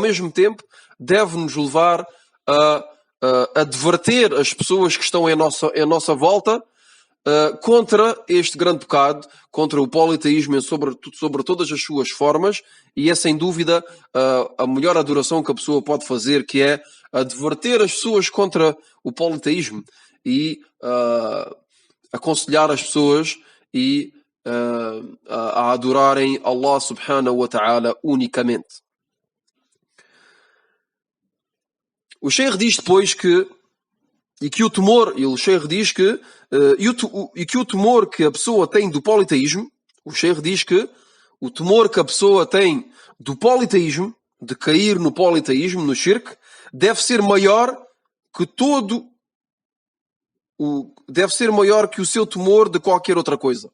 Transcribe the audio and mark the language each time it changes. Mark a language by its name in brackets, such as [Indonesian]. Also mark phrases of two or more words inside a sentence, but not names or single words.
[Portuguese] mesmo tempo, deve-nos levar a adverter as pessoas que estão em nossa volta contra este grande pecado, contra o politeísmo sobre todas as suas formas, e é sem dúvida a melhor adoração que a pessoa pode fazer, que é adverter as pessoas contra o politeísmo e aconselhar as pessoas e a adorarem Allah [Arabic] سبحانه وتعالى [Portuguese] unicamente. O Sheikh diz depois que o temor que a pessoa tem do politeísmo, o Sheikh diz que o temor que a pessoa tem do politeísmo, de cair no politeísmo, no shirk, deve ser maior que o seu temor de qualquer outra coisa.